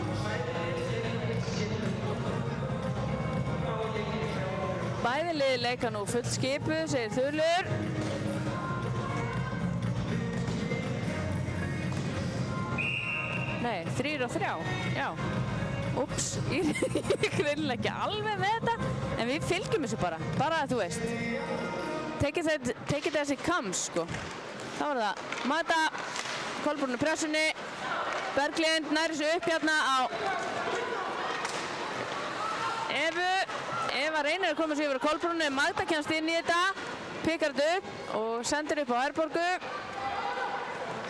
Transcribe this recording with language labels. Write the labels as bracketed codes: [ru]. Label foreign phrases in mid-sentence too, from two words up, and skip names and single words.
[is] Bæði liði leika nú full skipu, segir Þulur. Nei, 3 á 3, já. Úps, ég greinilega ekki alveg með þetta, en við fylgjum þessu bara að þú veist. [en] Take it as it comes, [is] sko. Þá var það Magda, Kolbrún í pressunni, Berglind næri sig upp hérna á Evu. Eva reynir að koma sig yfir á Kolbrúnu, Magda kemst inn í þetta, pikkar þetta upp og sendir upp á Herborgu.